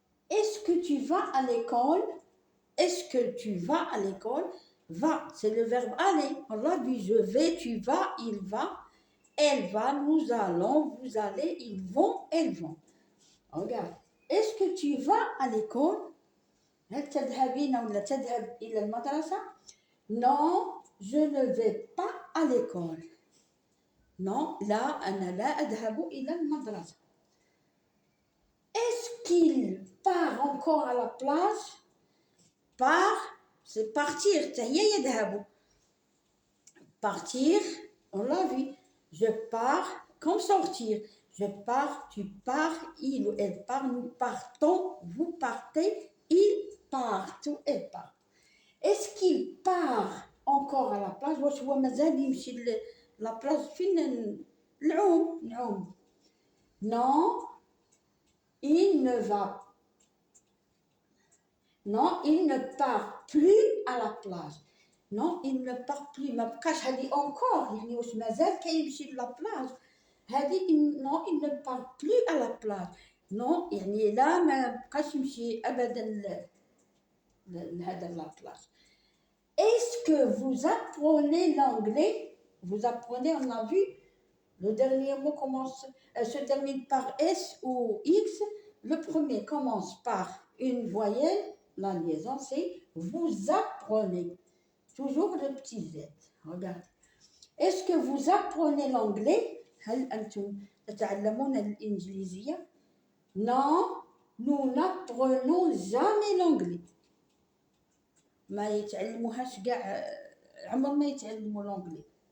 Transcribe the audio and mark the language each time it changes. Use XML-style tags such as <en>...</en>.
<fr>Est-ce que tu vas à l'école? Est-ce que tu vas à l'école? Va, c'est le verbe aller. Allah dit je vais, tu vas, il va, elle va, nous allons, vous allez, ils vont, elles vont. Regarde. Est-ce que tu vas à l'école?</fr> <ar>هل تذهبين ولا تذهب إلى المدرسة?</ar> <fr>Non, je ne vais pas à l'école.</fr> <ar>Non, لا أنا لا أذهب إلى المدرسة.</ar> <fr>Est-ce qu'il part encore à la plage? Part, c'est partir.</fr> <ar>هي يذهب.</ar> <fr>Partir, on l'a vu. Je pars, comme sortir. Je pars, tu pars, il ou elle part, nous partons, vous partez, ils partent ou elles partent. Est-ce qu'il part encore à la plage?</fr> <ar>واش هو مازال يمشي لا بلاج فين نعوم.</ar> <fr>Non, il ne va. Non, il ne part plus à la plage. Non, il ne part plus.</fr> <ar>ما بقاش هذه encore يعني واش مازال كيمشي لا بلاج.</ar> <fr>هذه non, il ne part plus à la plage.</fr> <ar>Non, يعني لا ما بقاش يمشي ابدا لهذا لا بلاج.</ar> <fr>Est-ce que vous apprenez l'anglais? Vous apprenez, on a vu, Le dernier mot se termine par S ou X. Le premier commence par une voyelle. La liaison, c'est vous apprenez. Toujours le petit Z. Regarde. Est-ce que vous apprenez l'anglais؟</fr> <ar>هل أنتم تتعلمون الإنجليزية؟</ar> <fr>Non, nous n'apprenons jamais l'anglais.</fr> <ar>ما يتعلموهاش كاع عمر ما يتعلموا l'anglais.</ar>